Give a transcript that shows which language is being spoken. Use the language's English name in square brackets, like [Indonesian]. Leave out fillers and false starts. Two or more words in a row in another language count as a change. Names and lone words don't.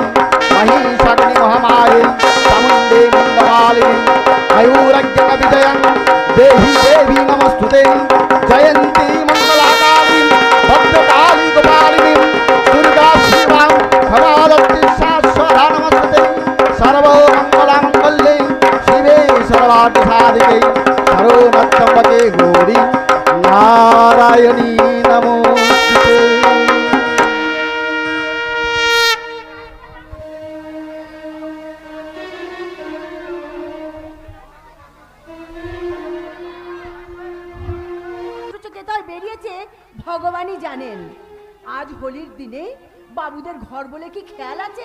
[Sanskrit] महिषाग्नि महामाये चामुण्डे मङ्गलालिनी आयुरज्ञ विजयं देहि देवी नमस्तुते जयन्ती मंगलाकाली भद्रकाली गोपालिनी दुर्गा शिवां भगवती शाश्वता नमस्ते सर्वमंगलमंगल्ये शिवे सर्वार्थसाधिके सर्वोत्तमके गौरी नारायणी नमोस्तुते। [Bangla] ভগবানই জানেন। আজ হোলির দিনে বাবুদের ঘর বলে কি খেয়াল আছে?